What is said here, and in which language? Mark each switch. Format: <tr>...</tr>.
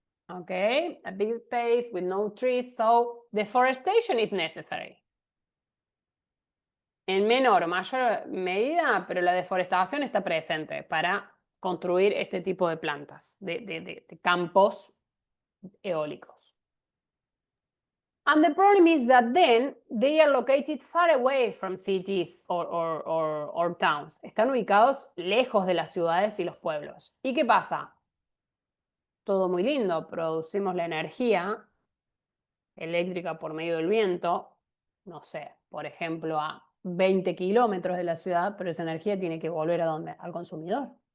<en>Okay, a big space with no trees, so deforestation is necessary.</en> <es>En menor o mayor medida, pero la deforestación está presente para construir este tipo de plantas, de campos eólicos.</es> <en>And the problem is that then they are located far away from cities or towns.</en> <es>Están ubicados lejos de las ciudades y los pueblos. ¿Y qué pasa? Todo muy lindo, producimos la energía eléctrica por medio del viento, no sé, por ejemplo, a 20 kilómetros de la ciudad, pero esa energía tiene que volver ¿a dónde? Al consumidor.</es>